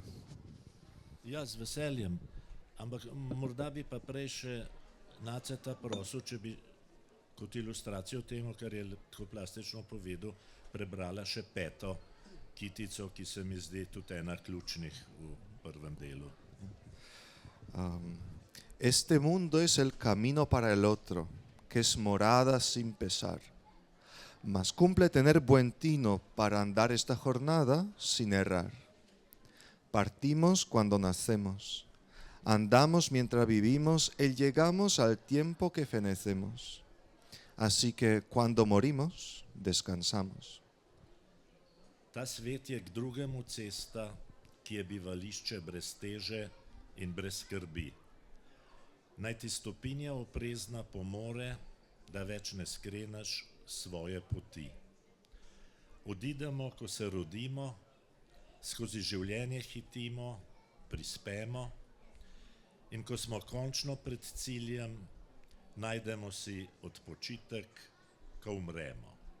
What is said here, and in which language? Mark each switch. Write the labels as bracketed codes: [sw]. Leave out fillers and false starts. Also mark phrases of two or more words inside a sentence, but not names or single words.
[sl] Ja, z veseljem, ampak morda bi pa prej še Naceta prosil, če bi kot ilustracijo temu, kar je tako plastično povedal, prebrala še 5. kitico, ki se mi zdi tudi ena ključnih v prvem delu. [es] Este mundo es el camino para el otro, que es morada sin pesar. Mas cumple tener buen tino para andar esta jornada sin errar. Partimos cuando nacemos, andamos mientras vivimos y llegamos al tiempo que fenecemos. Así que cuando morimos, descansamos. [sl] Ta svet je k drugemu cesta, ki je bivališče brez teže in brez skrbi. Naj ti stopinja oprezna pomore, da več ne skreneš svoje poti. Odidemo, ko se rodimo, skozi življenje hitimo, prispemo in ko smo končno pred ciljem, najdemo si odpočitek, ko umremo.